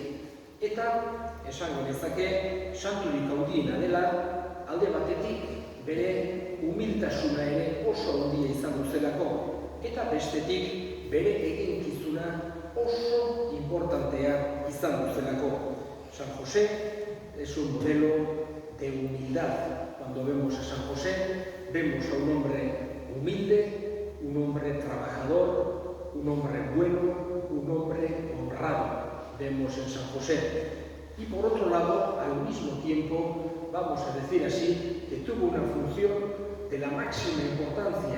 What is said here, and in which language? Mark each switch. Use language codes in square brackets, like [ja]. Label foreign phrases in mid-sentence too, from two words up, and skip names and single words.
[eu] Eta, esan genezake, santurik handiena dela, alde batetik bere humiltasuna ere oso handia izan duzelako, eta bestetik bere eginkizuna oso importantea izan duzelako. [es] San José es un modelo de humildad. Cuando vemos a San José, vemos a un hombre humilde, un hombre trabajador, un hombre bueno, un hombre honrado. Vemos en San José. Y por otro lado, al mismo tiempo, vamos a decir así, que tuvo una función de la máxima importancia.